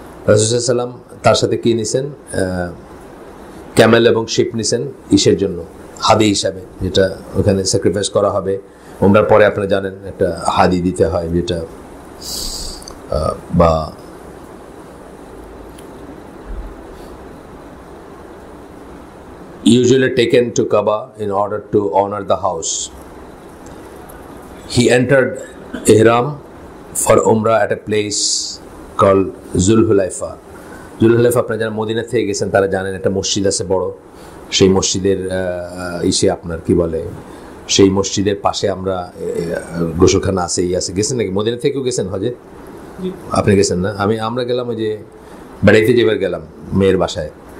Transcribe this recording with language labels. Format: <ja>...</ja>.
<bn>রাসূল সাল্লাল্লাহু আলাইহি ওয়াসাল্লাম তার সাথে কী নিছেন, ক্যামেল এবং শিপ নিছেন ইসের জন্য, হাদি হিসাবে, যেটা ওখানে স্যাক্রিফাইস করা হবে। উমরার পরে আপনারা জানেন একটা হাদি দিতে হয়, যেটা বা</bn> <en>usually taken to Kaaba in order to honor the house. He entered Ihram for Umrah at a place called Zulhulaifa.</en> <bn>Zulhulaifa আপনারা যারা মদিনা থেকে গেছেন তারা জানেন, একটা মসজিদ আছে বড়, সেই মসজিদের আপনার কি বলে, সেই মসজিদের পাশে আমরা গোসলখানা আছে, গেছেন নাকি? মদিনা থেকেও গেছেন হজে? আপনি গেছেন না? আমরা গেলাম ওই যে বেড়াইতে যেবার গেলাম মেয়ের বাসায়,</bn>